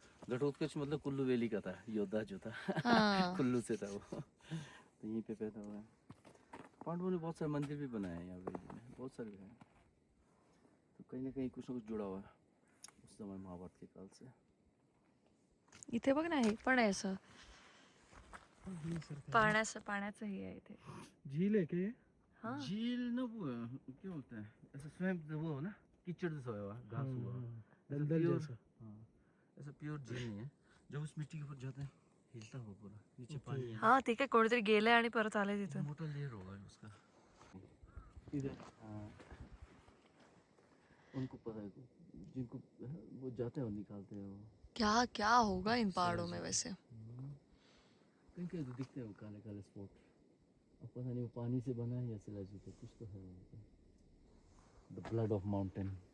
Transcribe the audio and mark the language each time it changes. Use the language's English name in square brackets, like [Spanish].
[Hindi] घटोत्कच मतलब कुल्लू वैली का था, योद्धा जो था हाँ। कुल्लू से था वो, तो यहीं पे पैदा हुआ है। पांडवों ने बहुत सारे मंदिर भी बनाए हैं यहाँ वैली में, बहुत सारे हैं, तो कहीं ना कहीं कुछ ना कुछ जुड़ा हुआ है उस समय महाभारत के काल से। [Marathi] इथे बघ ना हे पण आहे असं पाण्याचं हे आहे इथे. [Hindi] झील है क्या ये? हाँ झील ना वो क्या होता है, ऐसा स्वयं वो हो ना, कीचड़ जैसा हुआ घास हुआ, ऐसा दलदल [English] pure- [Hindi] जैसा। हाँ, ऐसा प्योर झील नहीं है, जब उस मिट्टी के ऊपर जाते हैं हिलता हुआ पूरा नीचे पानी है, [Marathi] हा ठीक आहे कोणीतरी गेले आणि परत आले तिथून. [Hindi] मोटा लेयर होगा उसका। इधर हाँ, उनको पता है, जिनको वो जाते हैं और निकालते हैं वो, क्या क्या होगा इन पहाड़ों में वैसे. कहीं कहीं तो दिखते हैं वो काले काले स्पॉट, अब पता नहीं वो पानी से बना है या शिलाजी से, कुछ तो है वहाँ पे, [English] The blood of mountain.